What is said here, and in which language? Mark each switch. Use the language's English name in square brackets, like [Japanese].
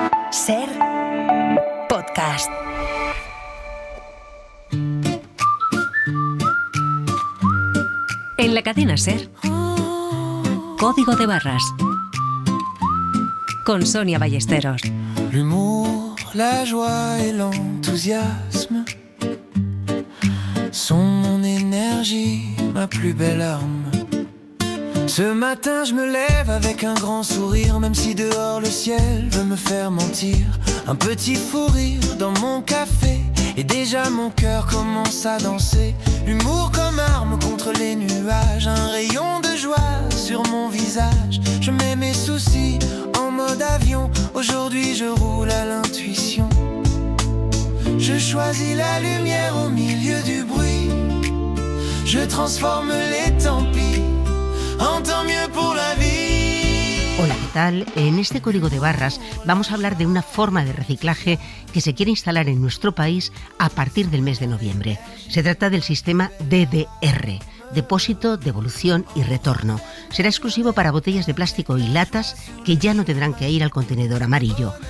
[Spanish] Ser podcast. En la cadena Ser, Código de Barras, con Sonia Ballesteros. [French] L'humour, la joie et l'enthousiasme sont mon énergie, ma plus belle arme. Ce matin je me lève avec un grand sourire, même si dehors le ciel veut me faire mentir. Un petit fou rire dans mon café, et déjà mon cœur commence à danser. L'humour comme arme contre les nuages, un rayon de joie sur mon visage. Je mets mes soucis en mode avion, aujourd'hui je roule à l'intuition. Je choisis la lumière au milieu du bruit, je transforme les tant pis en tant mieux pour la vie. [Spanish] Hola, ¿qué tal? En este Código de Barras vamos a hablar de una forma de reciclaje que se quiere instalar en nuestro país a partir del mes de noviembre. Se trata del sistema DDR, Depósito, Devolución y Retorno. Será exclusivo para botellas de plástico y latas que ya no tendrán que ir al contenedor amarillo.